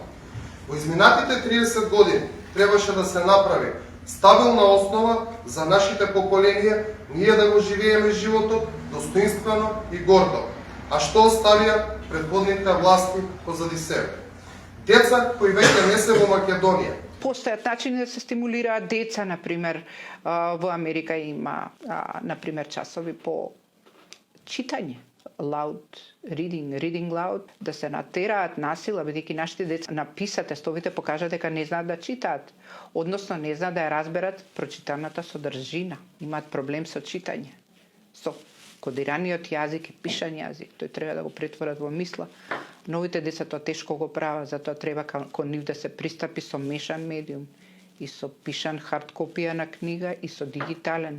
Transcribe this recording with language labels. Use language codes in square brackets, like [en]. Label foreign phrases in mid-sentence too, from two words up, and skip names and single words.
[mk] Во изминатите 30 години требаше да се направи стабилна основа за нашите поколенија, ние да го живееме животот достоинствено и гордо, а што оставија предходните власти позади себе. Деца кои веќе не се во Македонија. Постојат начини да се стимулираат деца, например, во Америка има, например, часови по читање, [en] loud reading loud, [mk] да се натераат насила, бидејќи нашите деца написа тестовите покажа дека не знаат да читаат, односно не знаат да ја разберат прочитаната содржина, имаат проблем со читање, со кодираниот јазик и пишан јазик, тој треба да го претворат во мисла. Новите деца тоа тешко го прават, затоа треба кон нив да се пристапи со мешан медиум и со пишан [en] hard copy [mk] на книга и со дигитален.